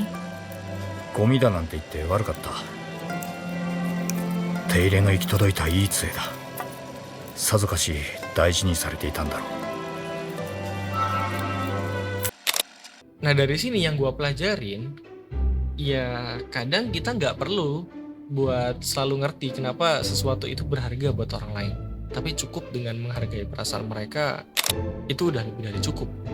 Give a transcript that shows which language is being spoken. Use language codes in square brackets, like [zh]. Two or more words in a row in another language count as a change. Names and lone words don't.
[ja] ゴミだなんて言って悪かった。手入れの行き届いたいい杖だ。さぞかし大事にされていたんだろう。 [id] Nah dari sini yang gua pelajarin, ya kadang kita nggak perlu buat selalu ngerti kenapa sesuatu itu berharga buat orang lain. Tapi cukup dengan menghargai perasaan mereka, itu udah lebih dari cukup.